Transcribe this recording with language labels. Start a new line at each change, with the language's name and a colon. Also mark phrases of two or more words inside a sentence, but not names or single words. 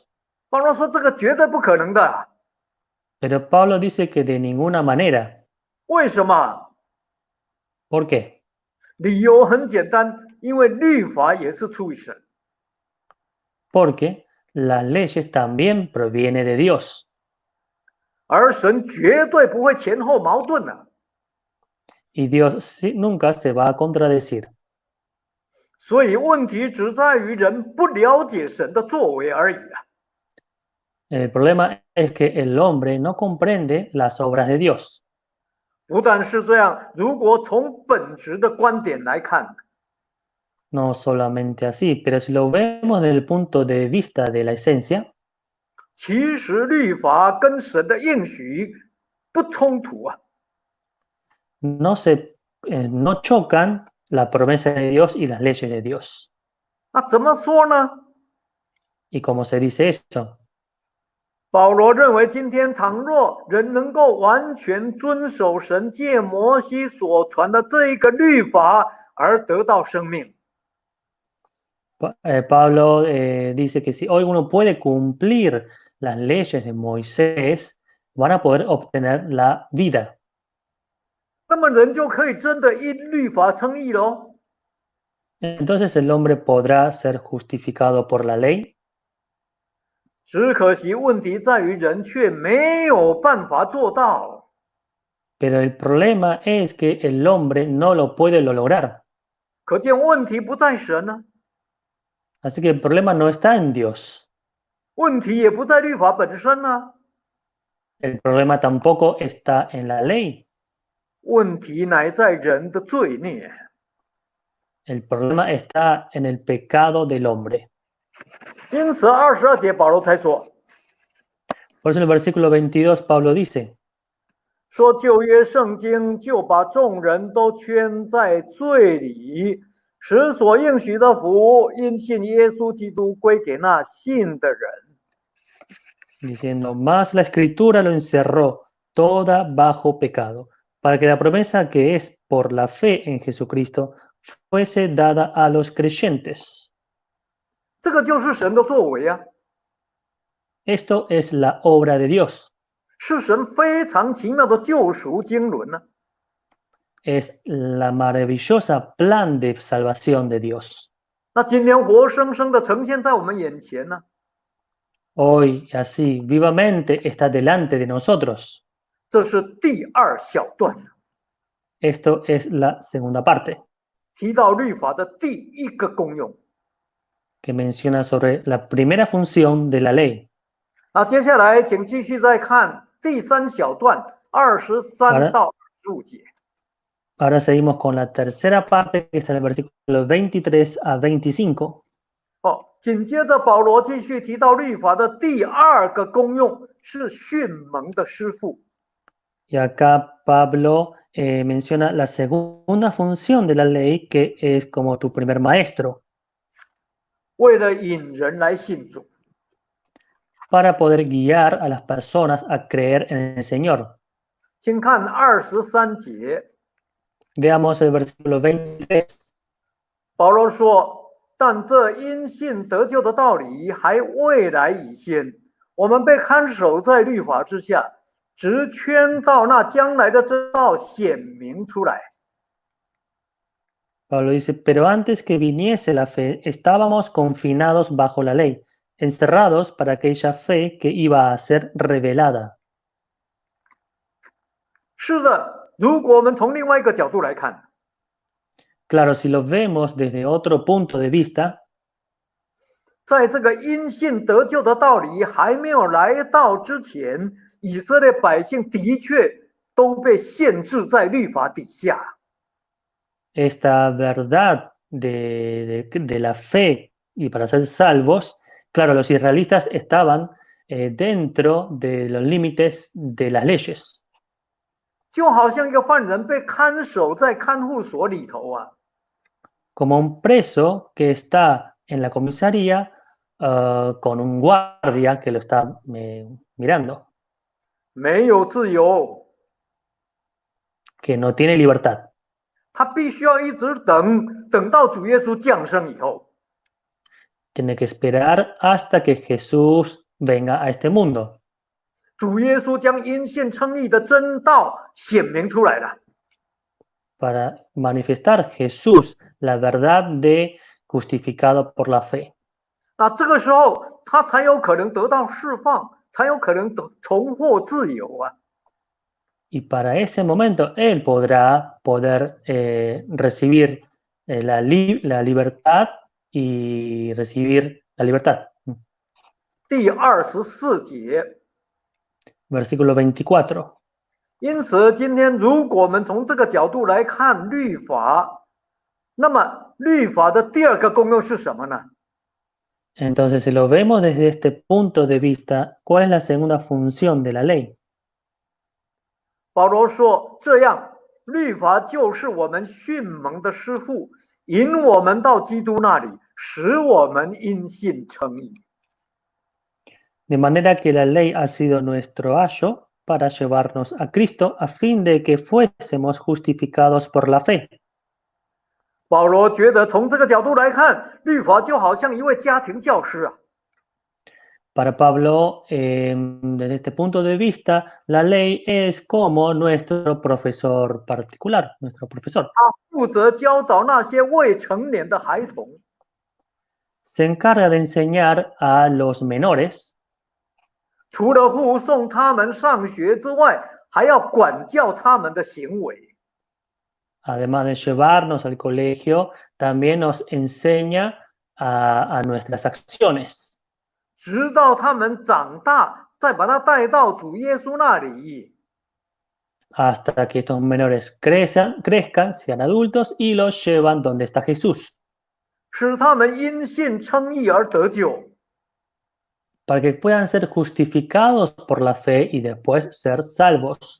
Chinese: 保罗说这个绝对不可能的。
Spanish: Pero Pablo dice que de ninguna manera.
Chinese: 为什么？
Spanish: ¿Por qué?
Chinese: 理由很简单，因为律法也是出于神。
Spanish: Porque las leyes también provienen de Dios.
Chinese: 而神绝对不会前后矛盾的。
Spanish: Y Dios nunca se va a contradecir.
Chinese: 所以问题只在于人不了解神的作为而已啊。
Spanish: El problema es que el hombre no comprende las obras de Dios.
Chinese: 不但是这样，如果从本质的观点来看，
Spanish: No solamente así, pero si lo vemos desde el punto de vista de la esencia,
Chinese: 其实律法跟神的应许不冲突啊。
Spanish: no chocan la promesa de Dios y las leyes de Dios.
Chinese: 那怎么说呢？
Spanish: ¿Y cómo se dice eso?
Chinese: 保罗认为，今天倘若人能够完全遵守神借摩西所传的这一个律法而得到生命，
Spanish: Pablo dice que si hoy uno puede cumplir las leyes de Moisés, van a poder obtener la vida.
Chinese: 那么人就可以真的因律法称义喽。
Spanish: Entonces el hombre podrá ser justificado por la ley.
Chinese: 只可惜问题在于人却没有办法做到。
Spanish: Pero el problema es que el hombre no lo puede lograr.
Chinese: 可见问题不在神呢、
Spanish: Así que el problema no está en Dios.
Chinese: 问题也不在律法本身呢、
Spanish: El problema tampoco está en la ley.
Chinese: 问题乃在人的罪孽。
Spanish: El problema está en el pecado del hombre.
Chinese: 因此22节保罗才说，
Spanish: Por eso en el versículo 22 Pablo dice,
Chinese: 说旧约圣经就把众人都圈在罪里，使所应许的福因信耶稣基督归给那信的人。
Spanish: diciendo, más la escritura lo encerró toda bajo pecado, para que la promesa que es por la fe en Jesucristo fuese dada a los creyentes.
Chinese: 这个就是神的作为啊，
Spanish: Esto es la obra de Dios.
Chinese: 是神非常奇妙的救赎经纶呢、
Spanish: Es la maravillosa plan de salvación de Dios.
Chinese: 那今天活生生的呈现在我们眼前呢、
Spanish: Hoy, así, vivamente está delante de nosotros.
Chinese: 这是第二小段，
Spanish: Esto es la segunda parte,
Chinese: 提到律法的第一个功用。
Spanish: que menciona sobre la primera función de la ley.
Chinese: 那接下来请继续再看第三小段23到25节。
Spanish: Ahora seguimos con la tercera parte, que está en el versículo 23 a 25.
Chinese: 紧接着保罗继续提到律法的第二个功用是训蒙的师傅。
Spanish: Y acá Pablo menciona la segunda función de la ley, que es como tu primer maestro,
Chinese: 为了引人来信主，
Spanish: para poder guiar a las personas a creer en el Señor.
Chinese: 请看23节。
Spanish: Veamos el versículo 23.
Chinese: 保罗说：“但这因信得救的道理还未来以先，我们被看守在律法之下，直圈到那将来的真道显明出来。”
Spanish: Pablo dice, pero antes que viniese la fe, estábamos confinados bajo la ley, encerrados para aquella fe que iba a ser revelada.
Chinese: 是的，如果我们从另外一个角度来看，
Spanish: Claro, si lo vemos desde otro punto de vista,
Chinese: 在这个因信得救的道理还没有来到之前，以色列百姓的确都被限制在律法底下。
Spanish: esta verdad de la fe y para ser salvos, claro, los israelitas estaban dentro de los límites de las leyes.
Chinese: 就好像一个犯人被看守在看护所里头啊，
Spanish: Como un preso que está en la comisaría con un guardia que lo está mirando,
Chinese: 没有自由，
Spanish: que no tiene libertad.
Chinese: 他必须要一直等到主耶稣降生以后，
Spanish: Tiene que esperar hasta que Jesús venga a este mundo.
Chinese: 主耶稣将因信称义的真道显明出来了。
Spanish: Para manifestar Jesús la verdad de justificado por la fe.
Chinese: 那这个时候，他才有可能得到释放，才有可能重获自由啊。
Spanish: Y para ese momento él poder recibir la libertad y recibir la libertad.
Chinese: 第24节，
Spanish: Versículo 24.
Chinese: 因此，今天如果我们从这个角度来看律法，那么律法的第二个功用是什么呢？
Spanish: Entonces, si lo vemos desde este punto de vista, ¿cuál es la segunda función de la ley?
Chinese: 保罗说：“这样，律法就是我们训蒙的师傅，引我们到基督那里，使我们因信称义。”
Spanish: De manera que la ley ha sido nuestro ayo para llevarnos a Cristo a fin de que fuésemos justificados por la fe.
Chinese: 保罗觉得从这个角度来看，律法就好像一位家庭教师啊。
Spanish: Para Pablo, desde este punto de vista, la ley es como nuestro profesor particular, nuestro profesor.
Chinese: 负责教导那些未成年的孩童，
Spanish: Se encarga de enseñar a los menores,
Chinese: 除了护送他们上学之外，还要管教他们的行为。
Spanish: además de llevarnos al colegio, también nos enseña a nuestras acciones.
Chinese: 直到他们长大，再把他带到主耶稣那里。
Spanish: Hasta que estos menores crezcan, sean adultos y los llevan donde está Jesús.
Chinese: 使他们因信称义而得救。
Spanish: Para que puedan ser justificados por la fe y después ser salvos.